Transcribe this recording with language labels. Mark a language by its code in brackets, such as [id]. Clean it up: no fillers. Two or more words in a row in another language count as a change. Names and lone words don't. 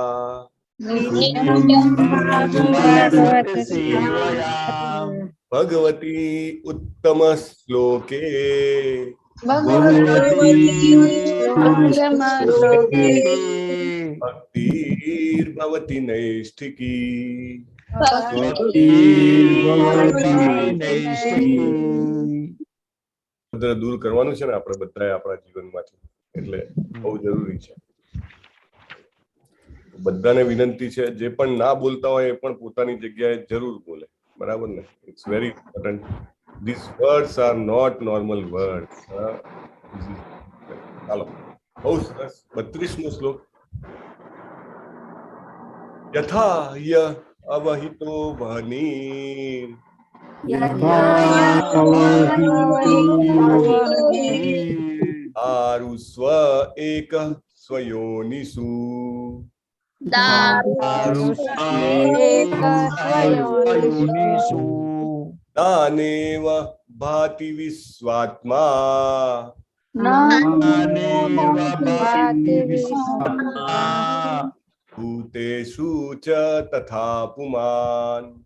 [sa] भगवती उत्तम श्लोके भक्तिर्भवति नैष्ठिकी। [gu] દૂર કરવાનું છે ને આપણે બધાએ આપણા જીવનમાંથી એટલે બહુ જરૂરી છે। બધાને વિનંતી છે જે પણ ના બોલતા હોય એ પણ પોતાની જગ્યાએ જરૂર બોલે બરાબર ને। [en] It's very important. These words are not normal words। [gu] ચાલો બહુ સરસ 32મો શ્લોક। [sa] यथा य अवहितो वह्निः आरुस्व एकः स्वयोनिषु नानेव भाति विश्वात्मा भूतेषु च तथा पुमान्।